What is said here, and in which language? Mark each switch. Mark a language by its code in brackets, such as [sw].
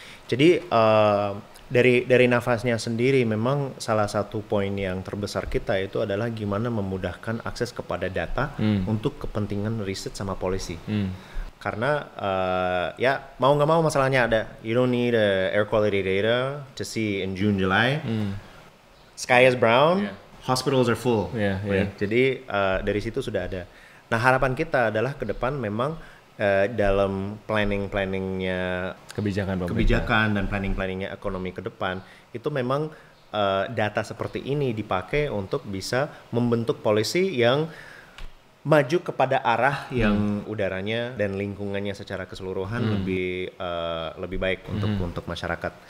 [id] Jadi dari nafasnya sendiri memang salah satu poin yang terbesar kita itu adalah gimana memudahkan akses kepada data untuk kepentingan riset sama polisi. Karena ya mau nggak mau masalahnya ada. [en] You don't need air quality data to see in June, July. Sky is brown, hospitals are full. Right? [id] Jadi dari situ sudah ada. Nah harapan kita adalah ke depan memang dalam planningnya kebijakan dan planningnya ekonomi ke depan itu memang data seperti ini dipakai untuk bisa membentuk polisi yang maju kepada arah yang udaranya dan lingkungannya secara keseluruhan lebih baik untuk masyarakat.